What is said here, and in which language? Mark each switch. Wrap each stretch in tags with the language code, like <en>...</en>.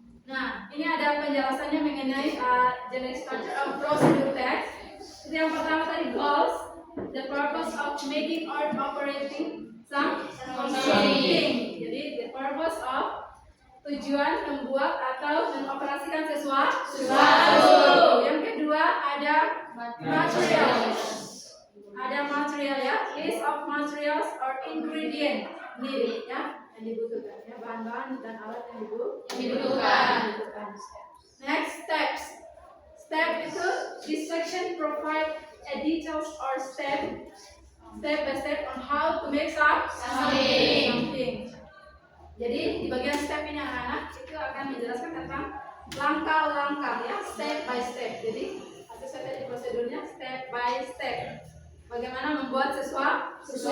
<id>Nah, ini ada penjelasannya mengenai</id> <en>generic structure of procedure text.</en> <id>Yang pertama tadi</id> <en>goals, the purpose of making or operating something.</en> <id>Jadi</id> <en>the purpose of</en> <id>tujuan membuat atau mengoperasikan sesuatu. Yang kedua ada material. Ada material ya,</id> <en>list of materials or ingredient needed</en> <id>ya, yang dibutuhkan ya, bahan-bahan dan alat yang dibutuhkan.</id> <en>Next steps. Step itu this section provide a details or step by step on how to make something.</en> <id>Jadi di bagian step ini anak-anak itu akan menjelaskan tentang langkah-langkah ya, step by step. Jadi sesuai tadi prosedurnya step by step. Bagaimana membuat sesuatu.</id>